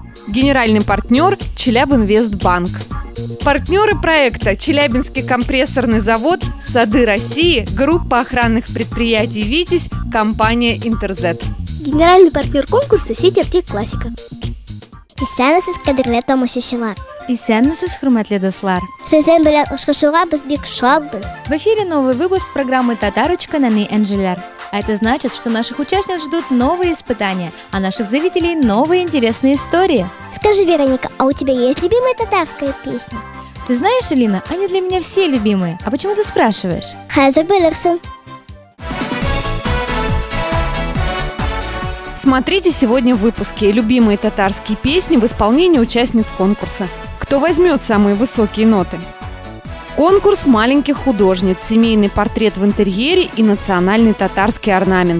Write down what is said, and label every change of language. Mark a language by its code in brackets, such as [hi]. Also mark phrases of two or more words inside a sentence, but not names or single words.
[ru] Генеральный партнер – Челябинвестбанк. Партнеры проекта – Челябинский компрессорный завод, Сады России, группа охранных предприятий «Витязь», компания «Интерзет». Генеральный партнер конкурса – сеть аптек «Классика». [tt] Исәнмесез, кадерле тамашачылар. Исәнмесез, хөрмәтле дуслар. Сезнең белән очрашуга без бик шатбыз. [ru] В эфире новый выпуск программы «Татарочка Наны Энджелер». А это значит, что наших участниц ждут новые испытания, а наших зрителей новые интересные истории. Скажи, Вероника, а у тебя есть любимая татарская песня? Ты знаешь, Алина, они для меня все любимые. А почему ты спрашиваешь? [tt] Хәзер белерсең. [ru] Смотрите сегодня в выпуске любимые татарские песни в исполнении участниц конкурса. Кто возьмет самые высокие ноты? Конкурс маленьких художниц, семейный портрет в интерьере и национальный татарский орнамент.